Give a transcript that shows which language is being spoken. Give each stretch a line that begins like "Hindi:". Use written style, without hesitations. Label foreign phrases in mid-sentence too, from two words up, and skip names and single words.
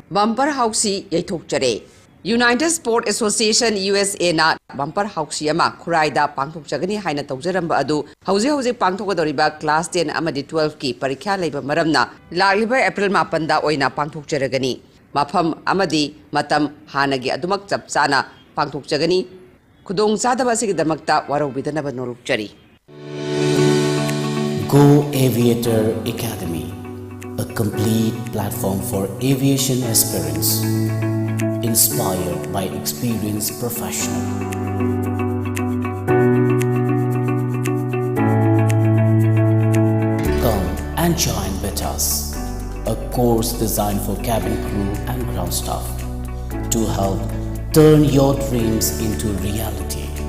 Manipuri: Bumper Housey Yaithokchare. United Sport Association USA na Bumper Housey ama Khuraida Pangthokchagani haina tawjaramba adu hauji pangthogadoriba class 10 amadi 12 ki parikha leiba maramna lariba April 8 da oina pangthokjaragani. Mafam amadi matam hanagi adumak chap chana pangthokchagani. Kudong sadaba sigidamakta waraubidanaba norukchari.
English: Go Aviator Academy, a complete platform for aviation aspirants. inspired by experienced professionals. Come and join with us, a course designed for cabin crew and ground staff to help turn your dreams into reality.